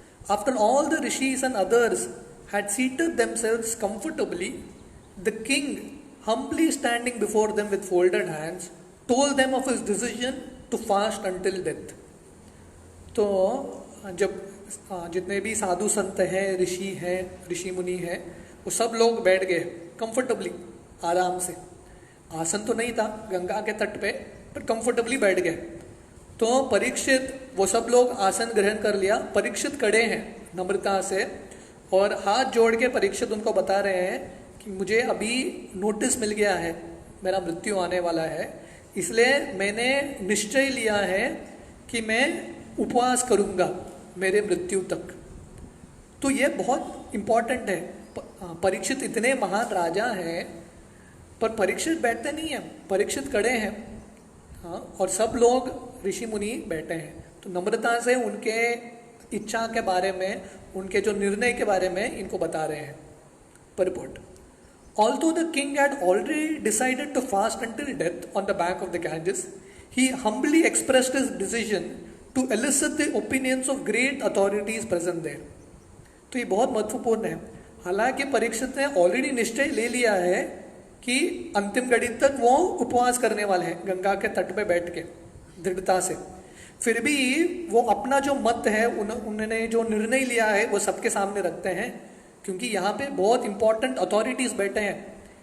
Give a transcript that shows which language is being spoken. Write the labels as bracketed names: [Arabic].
[English] After all the rishis and others had seated themselves comfortably, the king, humbly standing before them with folded hands, told them of his decision to fast until death. [Hindi] तो जब जितने भी साधु संत हैं, ऋषि हैं, ऋषि मुनि हैं, वो सब लोग बैठ गए कंफर्टेबली, आराम से। आसन तो नहीं था गंगा के तट पे, पर कंफर्टेबली बैठ गए। तो परीक्षित, वो सब लोग आसन ग्रहण कर लिया, परीक्षित खड़े हैं नम्रता से और हाथ जोड़ के परीक्षित उनको बता रहे हैं कि मुझे अभी नोटिस मिल गया है, मेरा मृत्यु आने वाला है, इसलिए मैंने निश्चय लिया है कि मैं उपवास करूंगा मेरे मृत्यु तक। तो ये बहुत इम्पोर्टेंट है। परीक्षित इतने महान राजा हैं, पर परीक्षित बैठते नहीं हैं, परीक्षित खड़े हैं, हाँ, और सब लोग ऋषि मुनि बैठे हैं। तो नम्रता से उनके इच्छा के बारे में, उनके जो निर्णय के बारे में इनको बता रहे हैं। Purport. [English] Although the king had already decided to fast until death on the bank of the Ganges, he humbly expressed his decision to elicit the opinions of great authorities present there. [Hindi] तो ये बहुत महत्वपूर्ण है. हालांकि परीक्षित ने already निश्चय ले लिया है कि अंतिम घड़ी तक वो उपवास करने वाले हैं गंगा के तट पे बैठ के दृढ़ता से, फिर भी वो अपना जो मत है उन्होंने जो निर्णय लिया है वो सबके सामने रखते हैं, क्योंकि यहाँ पे बहुत इंपॉर्टेंट अथॉरिटीज बैठे हैं.